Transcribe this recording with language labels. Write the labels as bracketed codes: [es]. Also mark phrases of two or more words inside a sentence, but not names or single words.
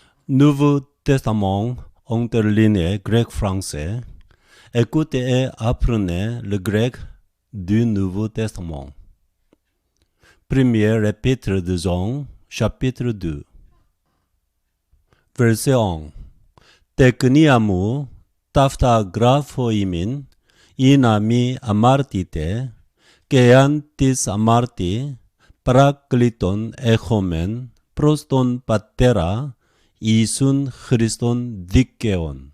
[fr] Nouveau Testament entre lignes grec-français. Écoutez et apprenez le grec du Nouveau Testament. Premier épître de Jean, chapitre 2. Verset 1. [el] Τεκνίαμου ταύτα γράφω ημίν, ή να μη αμάρτητε, και αν της αμάρτη παράκλητον έχομεν προς τον Πατέρα Ιησούν Χριστόν δίκαιον.